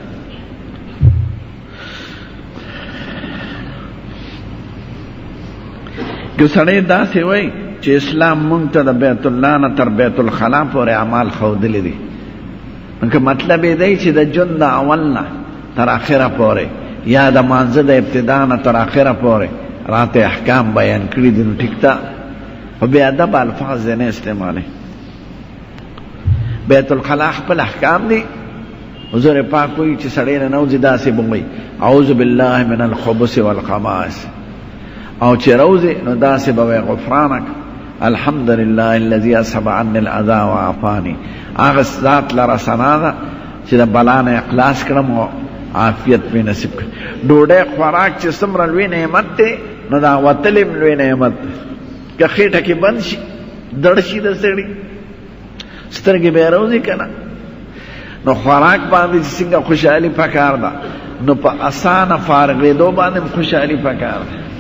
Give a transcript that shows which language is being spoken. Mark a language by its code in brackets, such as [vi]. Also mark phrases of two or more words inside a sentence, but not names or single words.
[ps] که سړی داسې وایي چې اسلام مونږ ته د بیت الله نه تر بیت الخلا پورې اعمال ښودلي دي نو که مطلب یې دی چې د ژوند د اول نه تر اخره پورې یا د مانځه د ابتدا نه تر اخره پورې راته احکام بیان کړي دي نو ټیک ده خو بې ادب الفاظ یې نه استعمالوي بیت الخلا خپل احکام دي حضور پاک وایي چې سړی نه نوځي داسې به وایي [ar] اعوذ بالله من الخبث والخبائث [ps] او چې روزي نو داسې به وایي [ar] غفرانک الحمد لله الذي اصحب عني الاذى وعافاني [ps] هغه ذات لره ثنا ده چې د بلا نه اخلاص کړم او عافیت پې نصیب کړم ډوډۍ خوراک چې څومره لوی نعمت دی نو دا وتل هم لوی نعمت که خېټه کې بند شي دړ شي د سړي سترګې به یې روزي که نه نو خوراک باندې چې څنګه خوشحالي پکار ده نو په اسانه فارغېدو باندې هم خوشحالي پکار ده